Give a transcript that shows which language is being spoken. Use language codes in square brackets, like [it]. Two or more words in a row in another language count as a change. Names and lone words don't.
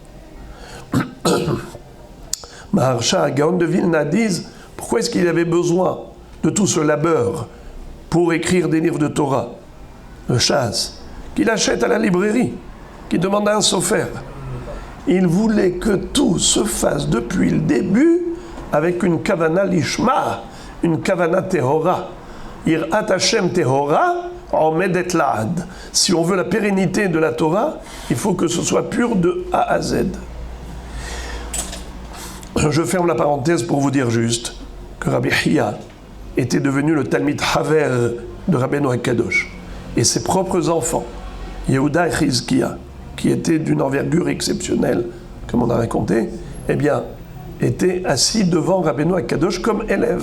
[fr] Maharsha, Gaon de Vilna disent, pourquoi est-ce qu'il avait besoin de tout ce labeur pour écrire des livres de Torah, le Shas, qu'il achète à la librairie, qu'il demande à un sofer. Il voulait que tout se fasse depuis le début avec une [he] כוונה לשמה, [fr] une [he] כוונה טהורה. יראת ה' טהורה עומדת לעד. [fr] Si on veut la pérennité de la Torah, il faut que ce soit pur de A à Z. Je ferme la parenthèse pour vous dire juste que Rabbi Chia était devenu le [he] תלמיד חבר [fr] de Rabbeinu Akadosh. Et ses propres enfants, Yehuda et Chizkia, qui étaient d'une envergure exceptionnelle, comme on a raconté, eh bien, étaient assis devant Rabbeinu Akadosh comme élèves.